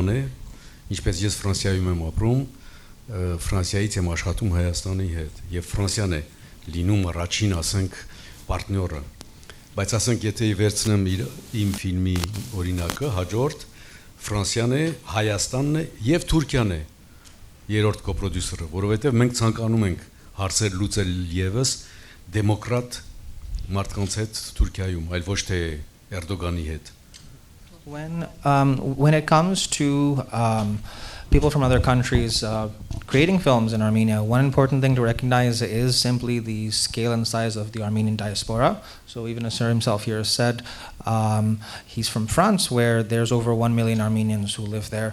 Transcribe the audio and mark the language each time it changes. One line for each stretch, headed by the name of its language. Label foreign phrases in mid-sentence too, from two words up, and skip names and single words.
Armenian: է, ինչպես ես Ֆրանսիայում եմ ապրում, Ֆրանսիայից եմ աշխատում Հայաստանի հետ, եւ Ֆրանսիան է լինում առաջին, ասենք, պարտները։ Բայց ասենք, եթե վերցնեմ իմ ֆիլմի օրինակը, հաջորդ Ֆրանսիան է, Հայաստանն է եւ Թուրքիան է երրորդ կոպրոդյուսերը, որովհետեւ մենք ցանկանում ենք հարցեր լուծել եւս դեմոկրատ մարդկանց հետ Թուրքիայում, այլ ոչ թե Էրդողանի հետ։
English: When it comes to people from other countries creating films in Armenia, one important thing to recognize is simply the scale and size of the Armenian diaspora. So even as Sir himself here said, he's from France, where there's over 1 million Armenians who live there.